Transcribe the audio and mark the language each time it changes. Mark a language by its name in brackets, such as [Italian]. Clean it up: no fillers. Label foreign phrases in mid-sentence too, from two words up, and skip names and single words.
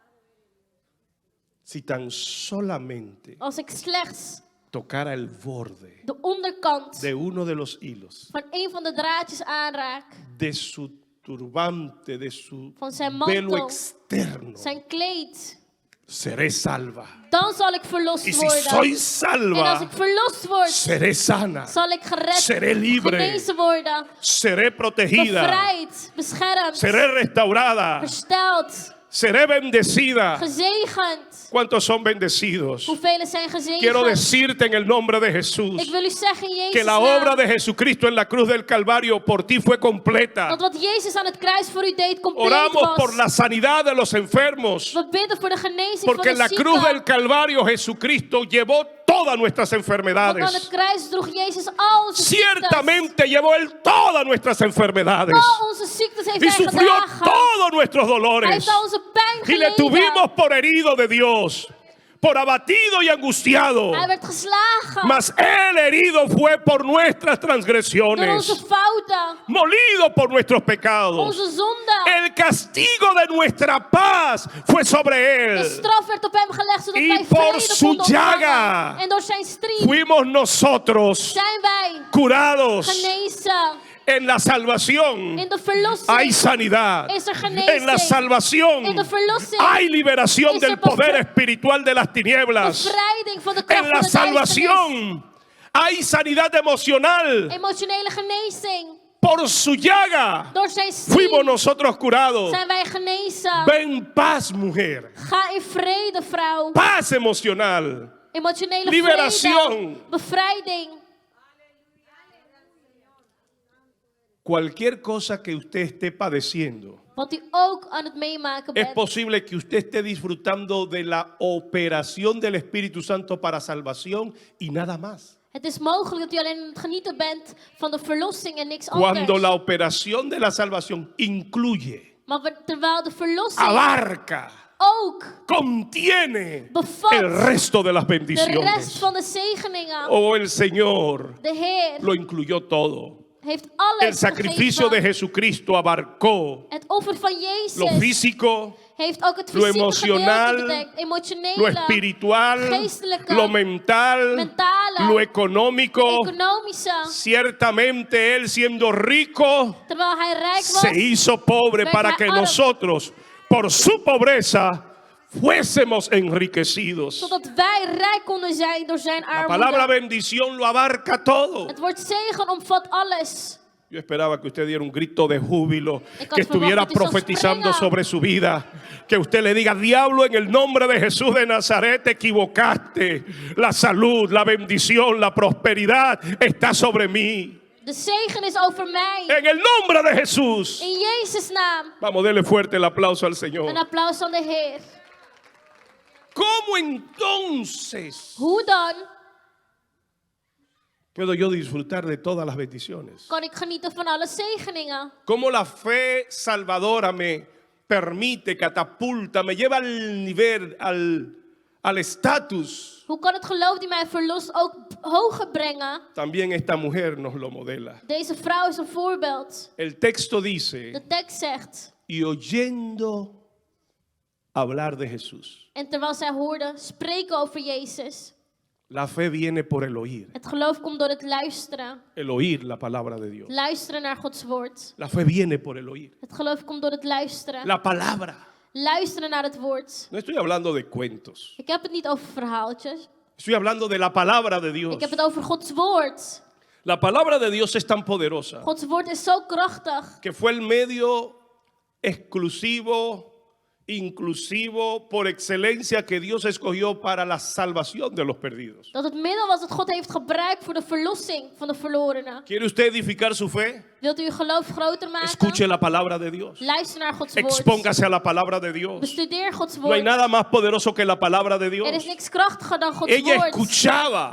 [Spanish] Si tan solamente [Dutch] Als ik slechts [Spanish] tocara el borde [Dutch] de onderkant [Spanish] de uno de los hilos, [Dutch] van een van de draadjes aanraak, [Spanish] de su turbante, de su [Dutch] van zijn [Spanish] velo [Dutch] mantel, [Spanish] externo, [Dutch] zijn kleed, [Spanish] seré salva. [Dutch] dan zal ik verlost [Spanish] Y si [Dutch] worden. [Spanish] soy [Dutch] En als [Spanish] salva, [Dutch] ik verlost word, [Spanish] seré sana, [Dutch] zal ik gered, [Spanish] seré libre, [Dutch] genezen worden, [Spanish] seré protegida, [Dutch] bevrijd, beschermd, [Spanish] seré restaurada, [Dutch] hersteld, [Spanish] seré bendecida. [Dutch] gezegend. [Spanish] ¿Cuántos son bendecidos? [Dutch] Hoeveel zijn [Spanish] Quiero [Dutch] gezegend? [Spanish] decirte en el nombre de Jesús [Dutch] Ik wil u zeggen in [Spanish] que [Dutch] Jezus' [Spanish] la obra [Dutch] naam, [Spanish] de Jesucristo en la cruz del Calvario por ti fue completa. [Dutch] dat wat Jezus aan het kruis voor u deed compleet [Spanish] Oramos por [Dutch] was. [Spanish] la sanidad de los enfermos, [Dutch] We bidden voor de genezing [Spanish] porque en [Dutch] van [Spanish] la [Dutch] de [Spanish] cruz del [Dutch] zieken. [Spanish] Calvario Jesucristo llevó todas nuestras [Dutch] Want aan het [Spanish] enfermedades. [Dutch] kruis droeg Jezus al onze ziektes. [Spanish] Ciertamente llevó Él todas nuestras enfermedades [Dutch] Al onze ziektes heeft [Spanish] y [Dutch] hij [Spanish] sufrió [Dutch] gedragen. [Spanish] todos nuestros [Dutch] Hij [Spanish] dolores [Dutch] heeft al onze pijn [Spanish] y le [Dutch] geleden. [Spanish] tuvimos por herido de Dios, por abatido y angustiado. [Dutch] Hij werd geslagen [Spanish] Mas Él herido fue por nuestras [Dutch] door onze [Spanish] transgresiones, [Dutch] fouten, [Spanish] molido por nuestros pecados. [Dutch] onze zonden. [Spanish] El castigo de nuestra paz fue sobre [Dutch] De [Spanish] Él. [Dutch] straf werd op hem gelegd zodat [Spanish] Y [Dutch] wij [Spanish] por [Dutch] vrede [Spanish] su [Dutch] konden [Spanish] llaga [Dutch] ontvangen. En door zijn striep [Spanish] Fuimos nosotros [Dutch] zijn wij [Spanish] curados. [Dutch] genezen. [Spanish] En la salvación [Dutch] In de verlossing [Spanish] hay sanidad. [Dutch] is er [Spanish] En la [Dutch] genezing. [Spanish] salvación [Dutch] In de verlossing [Spanish] hay liberación [Dutch] is er [Spanish] del poder espiritual de las tinieblas. [Dutch] bevrijding van de kracht [Spanish] En la [Dutch] van de duisternis. [Spanish] salvación hay sanidad emocional. [Dutch] Emotionele genezing. [Spanish] Por su llaga [Dutch] Door zijn [Spanish] fuimos [Dutch] striep [Spanish] nosotros curados. [Dutch] zijn wij genezen. [Spanish] Ven paz, mujer. [Dutch] Ga in vrede, vrouw. [Spanish] Paz emocional. [Dutch] Emotionele [Spanish] Liberación. [Dutch] vrede. Bevrijding. [Spanish] Cualquier cosa que usted esté padeciendo, [Dutch] Wat u ook aan het meemaken [Spanish] es [Dutch] bent. [Spanish] posible que usted esté disfrutando de la operación del Espíritu Santo para salvación y nada más. [Dutch] Het is mogelijk dat u alleen aan het genieten bent van de verlossing en niks [Spanish] Cuando [Dutch] anders. [Spanish] la operación de la salvación incluye, [Dutch] Maar terwijl de verlossing [Spanish] abarca, [Dutch] ook [Spanish] contiene [Dutch] bevat [Spanish] el resto de las [Dutch] de rest [Spanish] bendiciones. [Dutch] van de zegeningen. [Spanish] Oh, el Señor [Dutch] De Heer [Spanish] lo incluyó todo. [Dutch] heeft alles [Spanish] El sacrificio de [Dutch] gegeven. [Spanish] Jesucristo abarcó [Dutch] Het offer van [Spanish] lo [Dutch] Jezus [Spanish] físico, [Dutch] heeft ook het [Spanish] lo [Dutch] fysieke [Spanish] emocional, [Dutch] gedeelte bedekt. Emotionele, [Spanish] lo espiritual, [Dutch] geestelijke, [Spanish] lo mental, [Dutch] mentale, [Spanish] lo económico. [Dutch] economische. [Spanish] Ciertamente Él, siendo rico, [Dutch] Terwijl hij rijk was, [Spanish] se hizo pobre [Dutch] werd [Spanish] para [Dutch] hij [Spanish] que [Dutch] arm. [Spanish] nosotros, por su pobreza, fuésemos enriquecidos. [Dutch] zodat wij rijk konden zijn door zijn [Spanish] La palabra [Dutch] armoede. [Spanish] bendición lo abarca todo. [Dutch] Het woord zegen omvat alles. [Spanish] Yo esperaba que usted diera un grito de júbilo, [Dutch] Ik had [Spanish] que estuviera [Dutch] verwacht dat u zou [Spanish] profetizando [Dutch] springen. [Spanish] sobre su vida, que usted le diga, diablo, en el nombre de Jesús de Nazaret, te equivocaste. La salud, la bendición, la prosperidad está sobre mí. [Dutch] De zegen is over mij. [Spanish] En el nombre de Jesús. [Dutch] In Jezus' naam. [Spanish] Vamos, denle fuerte el aplauso al [Dutch] Een [Spanish] Señor. [Dutch] applaus aan de Heer. [Spanish] ¿Cómo entonces [Dutch] Hoe dan [Spanish] puedo yo disfrutar de todas las bendiciones? [Dutch] kan ik genieten van alle zegeningen? [Spanish] ¿Cómo la fe salvadora me permite, catapulta, me lleva al nivel, al estatus? [Dutch] Hoe kan het geloof die mij verlost ook hoger brengen? [Spanish] También esta mujer nos lo modela. [Dutch] Deze vrouw is een voorbeeld. [Spanish] El texto dice, [Dutch] De tekst zegt, [Spanish] y oyendo hablar de Jesús. [Dutch] en terwijl zij hoorde spreken over Jezus. [Spanish] La fe viene por el oír. [Dutch] Het geloof komt door het luisteren. [Spanish] El oír la palabra de Dios. [Dutch] Luisteren naar Gods woord. [Spanish] La fe viene por el oír. [Dutch] Het geloof komt door het luisteren. [Spanish] La palabra. [Dutch] Luisteren naar het woord. [Spanish] No estoy hablando de cuentos. [Dutch] Ik heb het niet over verhaaltjes. [Spanish] Estoy hablando de la palabra de Dios. [Dutch] Ik heb het over Gods woord. [Spanish] La palabra de Dios es tan poderosa [Dutch] Gods woord is zo krachtig. [Spanish] que fue el medio exclusivo, inclusivo, por excelencia que Dios escogió para la salvación de los perdidos. [Dutch] Dat het middel was dat God heeft gebruikt voor de verlossing van de verlorenen. [Spanish] ¿Quiere usted edificar su fe? [Dutch] Wilt u uw geloof groter maken? [Spanish] Escuche la palabra de Dios. [Dutch] Luister naar Gods woord. [Spanish] Expóngase a la palabra de Dios. [Dutch] Bestudeer Gods [Spanish] No hay [Dutch] woord. [Spanish] nada más poderoso que la palabra de [Dutch] Er is [Spanish] Dios. [Dutch] niks krachtiger dan Gods [Spanish] Ella [Dutch] woord. [Spanish] escuchaba